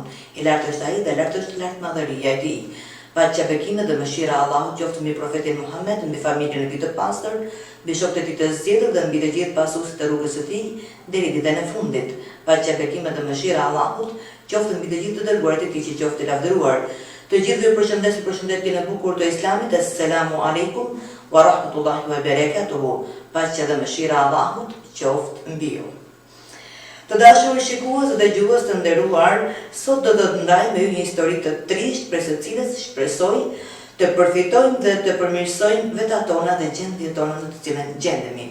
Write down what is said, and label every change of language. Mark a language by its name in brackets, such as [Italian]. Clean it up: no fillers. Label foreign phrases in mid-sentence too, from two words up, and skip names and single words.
[Albanian] I lartë është ai dhe lartë është lartë madhëria e tij. Paqja, bekimet dhe mëshira e Allahut qoftë mbi profetin Muhammed, mbi familjen e tij të pastër, mbi shokët e tij të zgjedhur dhe mbi të gjithë pasuesit e rrugës së tij deri ditën e fundit. Paqja, bekimet dhe mëshira e Allahut qoftë mbi të gjithë të dërguarit e tij që qoftë i lavdëruar. Të gjithë ju përshëndes përshëndetjen e bukur të Islamit. [Arabic] السلام عليكم ورحمة الله وبركاته. [Albanian] Paqja dhe mëshira e Allahut qoftë mbi ju. Të dashur shikues dhe dëgjues të nderuar, sot do të ndaj me ju një histori të trisht, prej së cilës shpresoj të përfitojmë dhe të përmirësojmë vetat tona dhe gjendjet tona në të cilën gjendemi.